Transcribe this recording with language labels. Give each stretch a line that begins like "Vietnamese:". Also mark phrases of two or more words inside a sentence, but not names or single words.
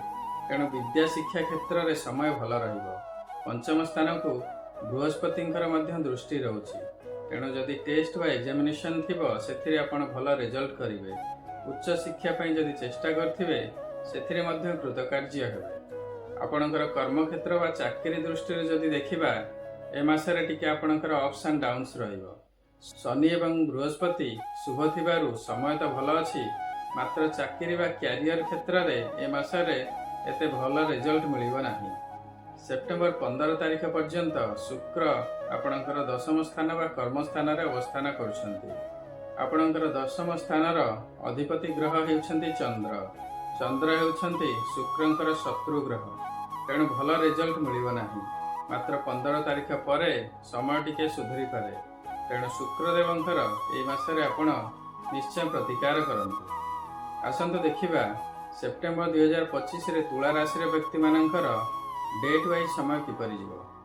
Odia: ତେଣୁ ବିଦ୍ୟା ଶିକ୍ଷା କ୍ଷେତ୍ର ରେ ସମୟ ଭଲ ରହିବ। ପଞ୍ଚମ ସ୍ଥାନ କୁ ବୃହସ୍ପତିଙ୍କର ମଧ୍ୟ ଦୃଷ୍ଟି ରହୁଛି। ତେଣୁ ଯଦି ଟେଷ୍ଟ ବା ଏଗଜାମିନେସନ ଥିବ ସେଥିରେ ଆପଣ ଭଲ ରିଜଲ୍ଟ କରିବେ। ଉଚ୍ଚ ଶିକ୍ଷା ପାଇଁ ଯଦି ଚେଷ୍ଟା କରୁଥିବେ ସେଥିରେ ମଧ୍ୟ କୃତକାର୍ଯ୍ୟ ହେବେ। ଆପଣଙ୍କର କର୍ମ କ୍ଷେତ୍ର ବା ଚାକିରି ଦୃଷ୍ଟି ରେ ଯଦି ଦେଖିବା ଏ ମାସରେ ଟିକେ ଆପଣଙ୍କର
English: ups and downs
Odia: ରହିବ। ଶନି ଏବଂ ବୃହସ୍ପତି ଶୁଭ ଥିବାରୁ ସମୟ ତ ଭଲ ଅଛି, ମାତ୍ର ଚାକିରି ବା କ୍ୟାରିୟର କ୍ଷେତ୍ର ରେ ଏ ମାସରେ ଏତେ ଭଲ ରିଜଲ୍ଟ ମିଳିବ ନାହିଁ। ସେପ୍ଟେମ୍ବର 15 ତାରିଖ ପର୍ଯ୍ୟନ୍ତ ଶୁକ୍ର ଆପଣଙ୍କର ଦଶମ ସ୍ଥାନ ବା କର୍ମ ସ୍ଥାନ ରେ ଅବସ୍ଥାନ କରୁଛନ୍ତି। ଆପଣଙ୍କର ଦଶମ ସ୍ଥାନର ଅଧିପତି ଗ୍ରହ ହେଉଛନ୍ତି ଚନ୍ଦ୍ର। ଚନ୍ଦ୍ର ହେଉଛନ୍ତି ଶୁକ୍ରଙ୍କର ଶତ୍ରୁ ଗ୍ରହ। ତେଣୁ ଭଲ ରିଜଲ୍ଟ ମିଳିବ ନାହିଁ। ମାତ୍ର 15 ତାରିଖ ପରେ ସମୟ ଟିକେ ସୁଧୁରି ପାରେ। ତେଣୁ ଶୁକ୍ରଦେବଙ୍କର ଏହି ମାସରେ ଆପଣ ନିଶ୍ଚୟ ପ୍ରତିକାର କରନ୍ତୁ। ଆସନ୍ତୁ ଦେଖିବା ସେପ୍ଟେମ୍ବର 2025 ରେ ତୁଳା ରାଶି ବ୍ୟକ୍ତି ମାନଙ୍କର
English: date wise
Odia: ସମୟ କିପରି ଯିବ।